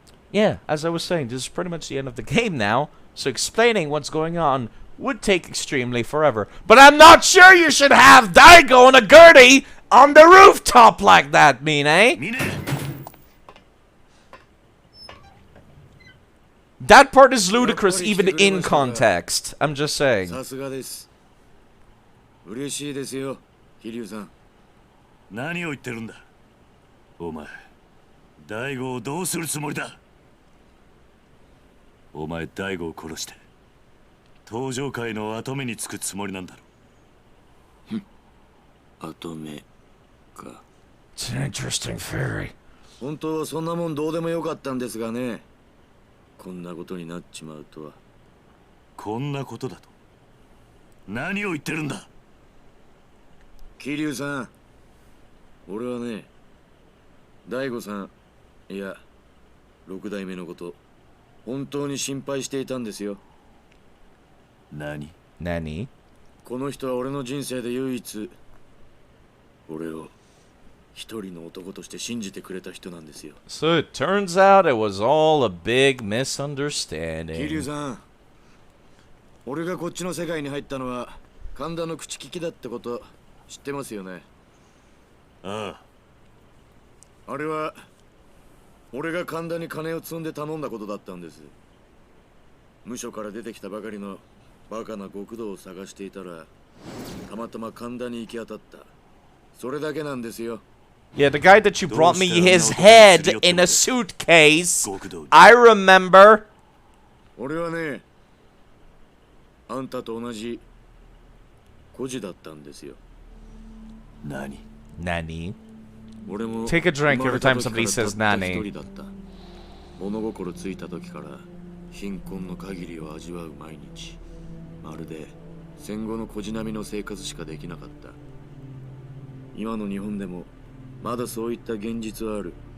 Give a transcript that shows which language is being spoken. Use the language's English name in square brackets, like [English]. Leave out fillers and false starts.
[English] Yeah, as I was saying, this is pretty much the end of the game now, so explaining what's going on would take extremely forever. But I'm not sure you should have Daigo and a Gertie on the rooftop like that, Mine. That part is ludicrous even in context. I'm just saying. [Japanese] さすがです。嬉しいですよ、桐生さん。何を言ってるんだ。お前、大悟をどうするつもりだ。お前、大悟を殺して、登場界の跡目につくつもりなんだろ。跡目か。 [English] It's an interesting theory. [Japanese] 本当はそんなもんどうでもよかったんですがね。こんなことになっちまうとは。こんなことだと。何を言ってるんだ。桐生さん、俺はね、大悟さん、いや、六代目のこと、本当に心配していたんですよ。何？この人は俺の人生で唯一、俺を一人の男として信じてくれた人なんですよ。 [English] So it turns out it was all a big misunderstanding. [Japanese] 桐生さん、俺がこっちの世界に入ったのは神田の口利きだってこと知ってますよね。ああ。あれは俺が神田に金を積んで頼んだことだったんです。無所から出てきたばかりのバカな極道を探していたらたまたま神田に行き当たった。それだけなんですよ。 [English] Yeah, the guy that you brought me his head in a suitcase. I remember. [Japanese] 俺はね、あんたと同じ孤児だったんですよ。 Nani? 俺も [English] Take a drink every time somebody [Japanese] 生まれた時からたった Nani. 一人だった。物心ついた時から貧困の限りを味わう毎日。まるで戦後の孤児並みの生活しかできなかった。今の日本でもまだそういった現実はある。